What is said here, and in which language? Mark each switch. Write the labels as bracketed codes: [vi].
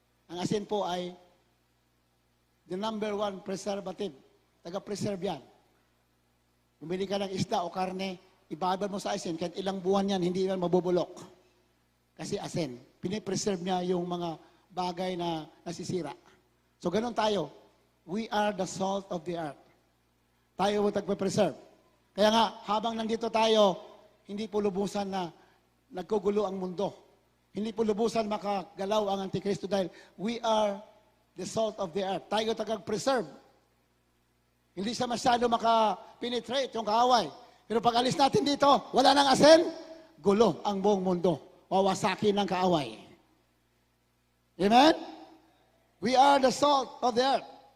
[tl] Ang asin po ay [en] the number one preservative. [tl] Taga-preserve yan. Bumili ka ng isda o karne, ibabad mo sa asin, kahit ilang buwan yan, hindi yan mabubulok. Kasi asin. Pinipreserve niya yung mga bagay na nasisira. So ganun tayo. [en] We are the salt of the earth. [tl] Tayo mo tagpe-preserve. Kaya nga, habang nandito tayo, hindi po lubusan na nagkugulo ang mundo. Hindi po lubusan makagalaw ang Antikristo dahil [en] we are the salt of the earth. [tl] Tayo tagag-preserve. Hindi siya masyado makapenetrate yung kaaway. Pero pag alis natin dito, wala nang asin, gulo ang buong mundo. Wawasakin ng kaaway. Amen? [en] We are the salt of the earth.